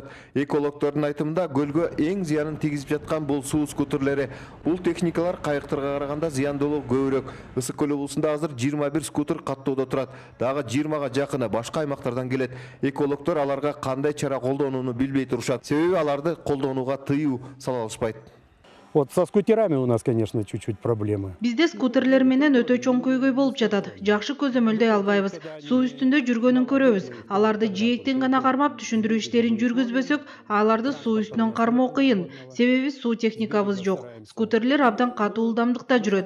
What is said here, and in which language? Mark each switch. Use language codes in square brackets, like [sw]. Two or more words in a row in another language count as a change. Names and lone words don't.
[ky] Экологдордун айтымында көлгө эң зыянын тийгизип жаткан бул суу скутерлери. Бул техникалар кайыктарга караганда зыяндуулугу көбүрөөк. Ысык көл облусунда азыр 21 скутер каттоодо турат. Дагы 20га жакыны башка аймактардан келет. Экологдор аларга кандай чара колдонууну билбей турушат. Себеби аларды колдонууга тыюу сала алышпайт. [ru] Вот со скутерами у нас, конечно, чуть-чуть проблемы. [ky] Бизде скутерлер менен өтө чоң көйгөй болуп жатат. Жакшы көзөмөлдөй албайбыз. Суу үстүндө жүргөнүн көрөбүз. Аларды жээктен гана кармап түшүндүрүү иштерин жүргүзбөсөк, аларды суу үстүнөн кармоо кыйын. Себеби суу техникабыз жок. Скутерлер абдан катуу ылдамдыкта жүрөт.